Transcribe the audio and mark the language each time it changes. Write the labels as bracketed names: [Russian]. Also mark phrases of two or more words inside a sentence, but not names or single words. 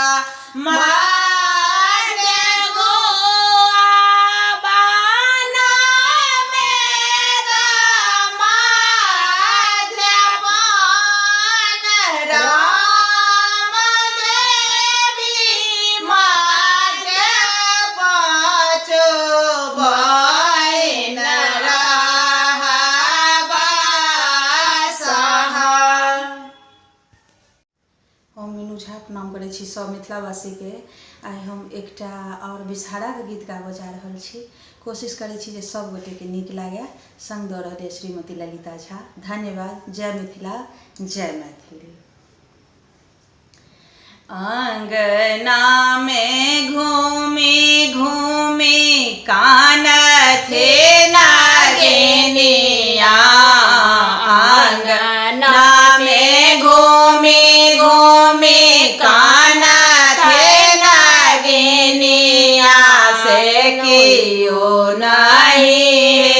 [Maithili] मारे गोआ बाना में माध्यवान राम देवी माध्य पाचो बहिन रहबा सहा। हम मीनू झा प्रणाम करै छी सब मिथिलावासी के। आइ हम एकटा और विषहारा के गीत गाबऽ जा रहल छी। कोशिश करै छी जे सब गोटे के नीक लागे। संग दऽ रहल श्रीमती ललिता झा। धन्यवाद। जय मिथिला, जय मैथिली। अंगना में घूमी घूमी कान थे नागिनिया, अंगना में घूमी घूमी कान थे नागिनिया, से कियो नहीं